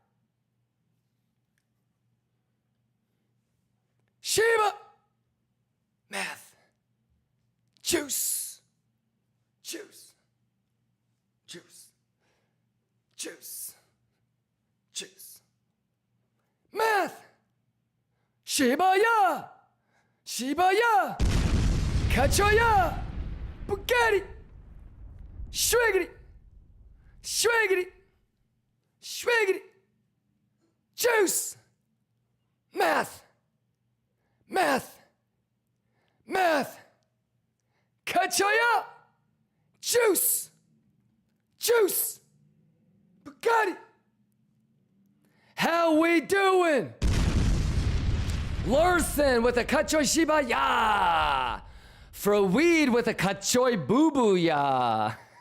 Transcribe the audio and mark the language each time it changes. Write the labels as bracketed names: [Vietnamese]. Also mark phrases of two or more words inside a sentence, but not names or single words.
[English] Shiba! Math! Juice! Juice! Juice! Juice! Juice! Math! Shiba ya! Shiba ya! Kachoya! Bugatti! Schwiggity! Schwiggity! Schwiggity! Juice! Math! Math! Math! Kachoya! Juice! Juice! Bugatti! How we doing? Larson with a Kachoy Shiba Ya! For weed with a Kachoy Boo Boo Ya!